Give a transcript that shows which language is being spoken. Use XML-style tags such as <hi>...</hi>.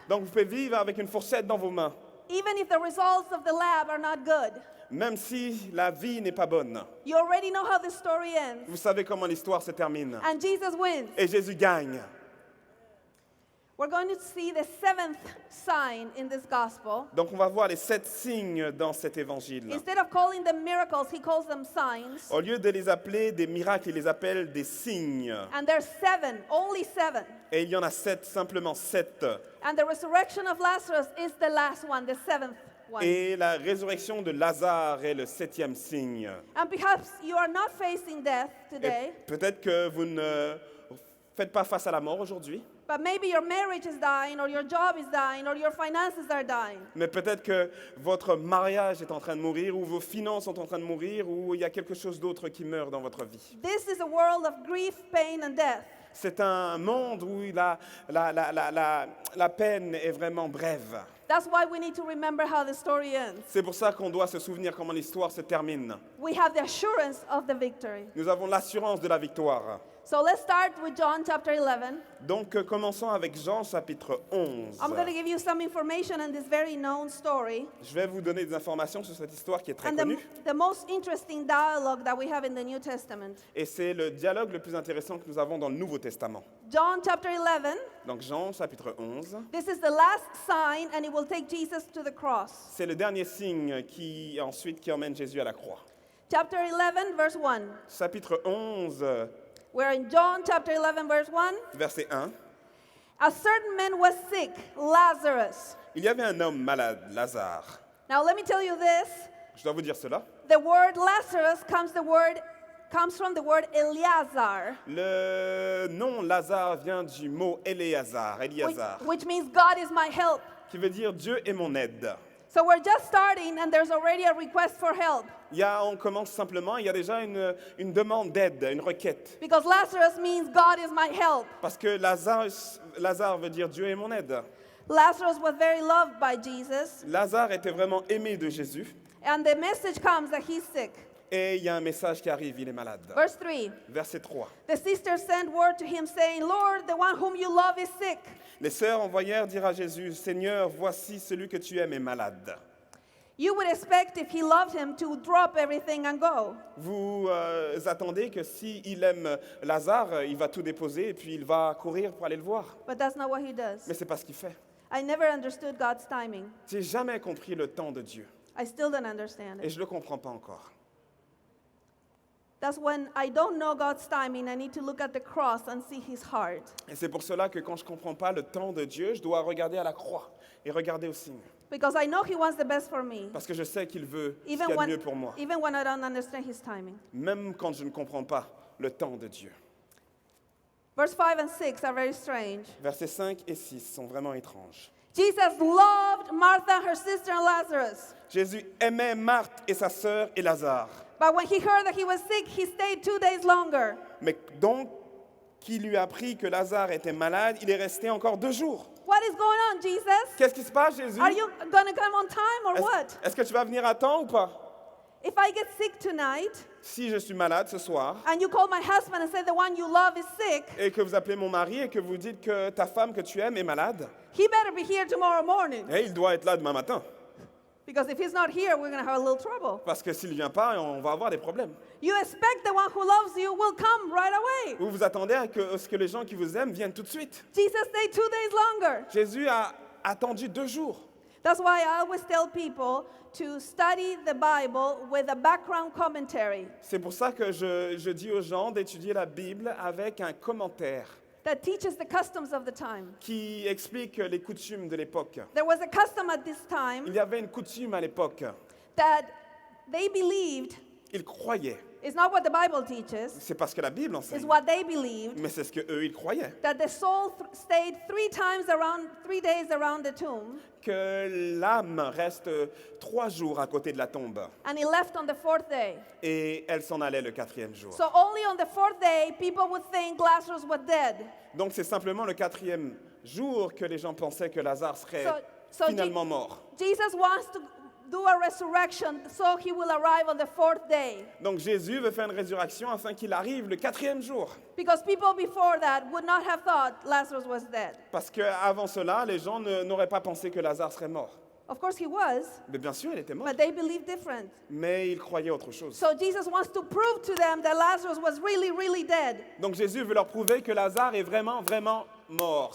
<fr>Donc vous pouvez vivre avec une fourchette dans vos mains,</fr> <en>even if the results of the lab are not good.</en> <fr>même si la vie n'est pas bonne.</fr> <en>You already know how the story ends.</en> <fr>Vous savez comment l'histoire se termine.</fr> <en>And Jesus wins.</en> <fr>Et Jésus gagne.</fr> <en>We're going to see the seventh sign in this gospel.</en> <fr>Donc on va voir les 7 signes dans cet évangile.</fr> <en>Instead of calling them miracles, he calls them signs.</en> <fr>Au lieu de les appeler des miracles, il les appelle des signes.</fr> <en>And there's 7, only 7.</en> <fr>Et il y en a 7, simplement 7.</fr> <en>And the resurrection of Lazarus is the last one, the seventh one.</en> <fr>Et la résurrection de Lazare est le 7e signe.</fr> <en>And perhaps you are not facing death</en> <fr>Et</fr> <en>today,</en> <fr>peut-être que vous ne faites pas face à la mort aujourd'hui,</fr> <en>but maybe your marriage is dying, or your job is dying, or your finances are dying.</en> <fr>mais peut-être que votre mariage est en train de mourir, ou vos finances sont en train de mourir, ou il y a quelque chose d'autre qui meurt dans votre vie.</fr> <en>This is a world of grief, pain, and death.</en> <fr>C'est un monde où la peine est vraiment brève.</fr> <en>That's why we need to remember how the story ends.</en> <fr>C'est pour ça qu'on doit se souvenir comment l'histoire se termine.</fr> <en>We have the assurance of the victory.</en> <fr>Nous avons l'assurance de la victoire.</fr> <en>So let's start with John chapter 11.</en> <fr>Donc commençons avec Jean chapitre 11.</fr> <en>I'm going to give you some information on this very known story.</en> <fr>Je vais vous donner des informations sur cette histoire qui est très</fr> <en>And</en> <fr>connue.</fr> <en>the most interesting dialogue that we have in the New Testament.</en> <fr>Et c'est le dialogue le plus intéressant que nous avons dans le Nouveau Testament.</fr> <en>John chapter 11.</en> <fr>Donc Jean chapitre 11.</fr> <en>This is the last sign, and it will take Jesus to the cross.</en> <fr>C'est le dernier signe qui emmène Jésus à la croix.</fr> <en>Chapter 11, verse 1.</en> <fr>Chapitre 11,</fr> <en>We're in John chapter 11, verse 1.</en> <fr>verset 1.</fr> <en>A certain man was sick, Lazarus.</en> <fr>Il y avait un homme malade, Lazare.</fr> <en>Now let me tell you this.</en> <fr>Je dois vous dire cela.</fr> <en>The word Lazarus comes from the word Eleazar,</en> <fr>Le nom Lazare vient du mot Éléazar,</fr> <en>which means God is my help.</en> <fr>qui veut dire Dieu est mon aide.</fr> <en>So we're just starting, and there's already a request for help.</en> <fr>On commence simplement, il y a déjà une demande d'aide, une requête.</fr> <en>Because Lazarus means God is my help.</en> <fr>Parce que Lazare veut dire Dieu est mon aide.</fr> <en>Lazarus was very loved by Jesus,</en> <fr>Lazare était vraiment aimé de Jésus.</fr> <en>and the message comes that he's sick.</en> <fr>Et il y a un message qui arrive, il est malade.</fr> <en>Verse 3.</en> <fr>Verset 3.</fr> <en>The sisters sent word to him saying, Lord, the one whom you love is sick.</en> <fr>Les sœurs envoyèrent dire à Jésus, Seigneur, voici celui que tu aimes est malade.</fr> <en>You would expect if he loved him to drop everything and go.</en> <fr>Vous attendez que s'il aime Lazare, il va tout déposer et puis il va courir pour aller le voir.</fr> <en>But that's not what he does.</en> <fr>Mais c'est pas ce qu'il fait.</fr> <en>I never understood God's timing.</en> <fr>J'ai jamais compris le temps de Dieu.</fr> <en>I still don't understand</en> <fr>Et</fr> <en>it.</en> <fr>je le comprends pas encore.</fr> <en>That's when I don't know God's timing, I need to look at the cross and see his heart.</en> <fr>Et c'est pour cela que quand je comprends pas le temps de Dieu, je dois regarder à la croix et regarder au signe.</fr> <en>Because I know he wants the best for me,</en> <fr>Parce que je sais qu'il veut ce qu'il y</fr> <en>even</en> <fr>a de mieux pour moi.</fr> <en>when I don't understand his timing.</en> <fr>Même quand je ne comprends pas le temps de Dieu.</fr> <en>Verse 5 and 6 are very strange.</en> <fr>Versets 5 et 6 sont vraiment étranges.</fr> <en>Jesus loved Martha, her sister, and Lazarus.</en> <fr>Jésus aimait Marthe et sa sœur et Lazare.</fr> <en>But when he heard that he was sick, he stayed 2 days longer.</en> <fr>Mais donc, qui lui a appris que Lazare était malade, il est resté encore 2 jours.</fr> <en>What is going on, Jesus?</en> <fr>Qu'est-ce qui se passe, Jésus?</fr> <en>Are you going to come on time or what?</en> <fr>Est-ce que tu vas venir à temps ou pas?</fr> <en>If I get sick tonight,</en> <fr>Si je suis malade ce soir,</fr> <en>and you call my husband and say the one you love is sick,</en> <fr>et que vous appelez mon mari et que vous dites que ta femme que tu aimes est malade,</fr> <en>he better be here tomorrow morning.</en> <fr>il doit être là demain matin.</fr> <en>Because if he's not here, we're going to have a little trouble.</en> <fr>Parce que s'il ne vient pas, on va avoir des problèmes.</fr> <en>You expect the one who loves you will come right away.</en> <fr>Vous vous attendez à ce que les gens qui vous aiment viennent tout de suite.</fr> <en>Jesus stayed 2 days longer.</en> <fr>Jésus a attendu 2 jours.</fr> <en>That's why I always tell people to study the Bible with a background commentary</en> <fr>C'est pour ça que je dis aux gens d'étudier la Bible avec un commentaire</fr> <en>that teaches the customs of the time.</en> <fr>qui explique les coutumes de l'époque.</fr> <en>There was a custom at this</en> <fr>Il</fr> <en>time</en> <fr>y avait une coutume à l'époque.</fr> <en>that they believed</en> <fr>Ils croyaient</fr> <en>It's not what the Bible teaches.</en> <fr>C'est pas ce que la Bible</fr> <en>It's</en> <fr>enseigne.</fr> <en>what they believed.</en> <fr>Mais c'est ce qu'eux, ils croyaient.</fr> <en>That the soul stayed 3 days around the tomb,</en> <fr>Que l'âme reste 3 jours à côté de la tombe.</fr> <en>and he left on the 4th day.</en> <fr>Et elle s'en allait le 4e jour.</fr> <en>So only on the 4th day, people would think Lazarus was dead.</en> <fr>Donc c'est simplement le 4e jour que les gens pensaient que Lazare serait</fr> <en>So</en> <fr>finalement mort.</fr> <en>Jesus wants to do a resurrection, so he will arrive on the 4th day.</en> <fr>Donc Jésus veut faire une résurrection afin qu'il arrive le 4e jour.</fr> <en>Because people before that would not have thought Lazarus was dead.</en> <fr>Parce qu'avant cela, les gens n'auraient pas pensé que Lazare serait mort.</fr> <en>Of course he was,</en> <fr>Mais bien sûr, il était mort.</fr> <en>but they believed different.</en> <fr>Mais ils croyaient autre chose.</fr> <en>So Jesus wants to prove to them that Lazarus was really, really dead.</en> <fr>Donc Jésus veut leur prouver que Lazare est vraiment, vraiment mort.</fr>